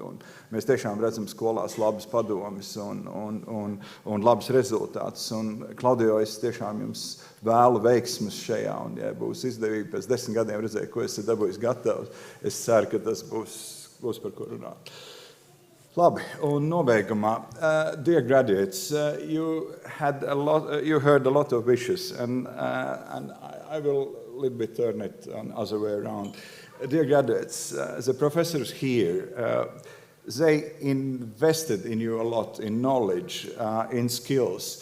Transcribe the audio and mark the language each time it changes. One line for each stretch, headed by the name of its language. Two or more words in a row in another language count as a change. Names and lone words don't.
Latvian: Un mēs tiešām redzam skolās labas padomes un labas rezultātus. Un Klaudio, es tiešām jums vēlu veiksmes šajā, un ja būs izdevīgi pēc 10 gadiem redzēt, ko esat dabūjis gatavs, es ceru, ka tas būs par ko runāt. Labi, un nobeigumā,
English: dear graduates, you heard a lot of wishes, and I will a little bit turn it on other way around. Dear graduates, the professors here, they invested in you a lot, in knowledge, in skills.